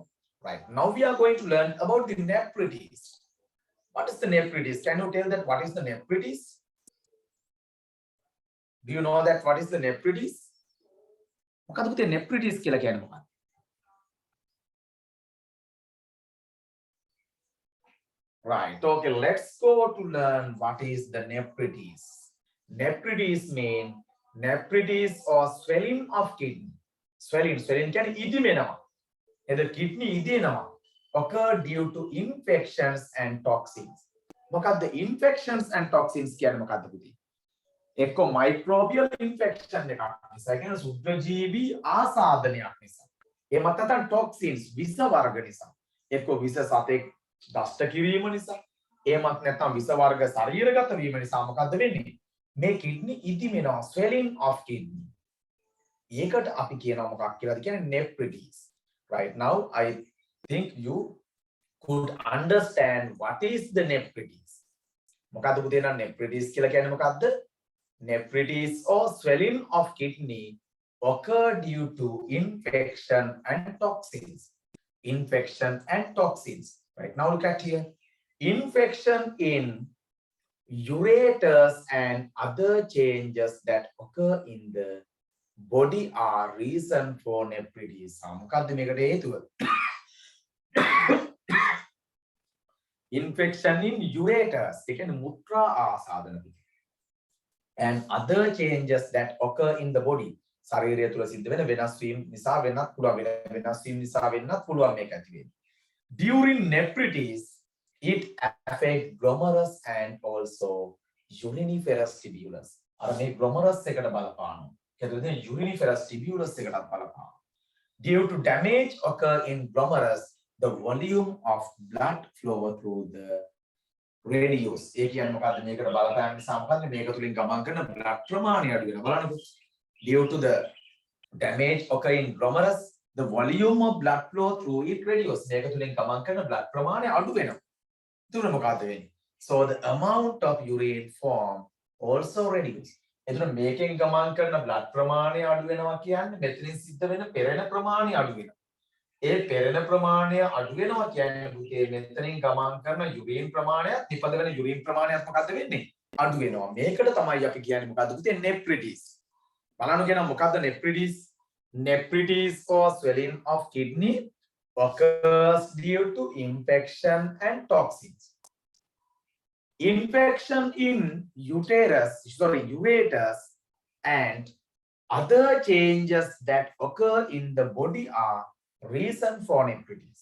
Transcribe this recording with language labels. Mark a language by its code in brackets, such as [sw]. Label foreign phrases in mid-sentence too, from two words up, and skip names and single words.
[en] Right. Now we are going to learn about the nephritis. What is the nephritis? Can you tell that what is the nephritis? Do you know that what is the nephritis? [si] මොකද පුතේ nephritis කියලා කියන්නේ මොකක්ද? [en] Right. Okay, let's go to learn what is the nephritis. Nephritis mean nephritis or swelling of kidney. [si] Swelling කියන්නේ ඉදිමෙනවා. එද kidney ඉදෙනවා. [en] Occur due to infections and toxins. [si] මොකද්ද [en] infections and toxins [si] කියන්නේ මොකද්ද පුතේ? එක්ක [en] microbial infection [si] එකක් නිසා කියන්නේ සුද්ධජීවී ආසාදනයක් නිසා. එහෙමත් නැත්නම් toxins විස වර්ග නිසා. එක්ක විස සතෙක් දෂ්ට කිරීම නිසා. එහෙමත් නැත්නම් විස වර්ග ශරීරගත වීම නිසා මොකද්ද වෙන්නේ? මේ kidney ඉදිමෙනවා [en] swelling of kidney. [si] ඒකට අපි කියනවා මොකක් කියලාද කියන්නේ nephritis. [en] Right now I think you could understand what is the nephritis. [si] මොකද්ද පුතේ නම් nephritis කියලා කියන්නේ මොකද්ද? [en] Nephritis or swelling of kidney occur due to infection and toxins. Infection and toxins. Right now look at here. Infection in ureters and other changes that occur in the body are reason for nephritis. [si] මොකද්ද මේකට හේතුව? [en] Infection in ureters. [si] ඒ කියන්නේ මුත්‍රා ආසාදන පිට. [en] And other changes that occur in the body. [si] ශරීරය තුල සිද්ධ වෙන වෙනස් වීම නිසා වෙනත් පුළුවන් වෙනස් වීම නිසා වෙන්නත් පුළුවන් මේක ඇති වෙන්නේ. [en] During nephritis it affects glomerus and also uriniferous tubulus. [si] අර මේ glomerus එකට බලපානවා. ඒකද [en] uriniferous tubulus [si] එකටත් බලපානවා. [en] Due to damage occur in glomerus, the volume of blood flow through the radius. [si] ඒ කියන්නේ මොකද්ද මේකට බලපෑම නිසා මොකද්ද මේක තුලින් ගමන් කරන blood ප්‍රමාණය අඩු වෙනවා බලන්නකො. [en] Due to the damage occur in glomerus, the volume of blood flow through it reduces. [si] මේක තුලින් ගමන් කරන blood ප්‍රමාණය අඩු වෙනවා. එතකොට මොකද්ද වෙන්නේ? [en] So the amount of urine form also reduces. [si] එතකොට මේකෙන් ගමන් කරන blood ප්‍රමාණය අඩු වෙනවා කියන්නේ මෙතනින් සිද්ධ වෙන පෙරෙන ප්‍රමාණය අඩු වෙනවා. ඒ පෙරෙන ප්‍රමාණය අඩු වෙනවා කියන්නේ පුතේ මෙතනින් ගමන් කරන යුරින් ප්‍රමාණයත් නිපදවන යුරින් ප්‍රමාණයත් මොකද්ද වෙන්නේ? අඩු වෙනවා. මේකට තමයි අපි කියන්නේ මොකද්ද පුතේ nephritis. බලන්න කියනවා මොකද්ද nephritis? [en] Nephritis or swelling of kidney occurs due to infection and toxins. Infection in ureters and other changes that occur in the body are reason for nephritis.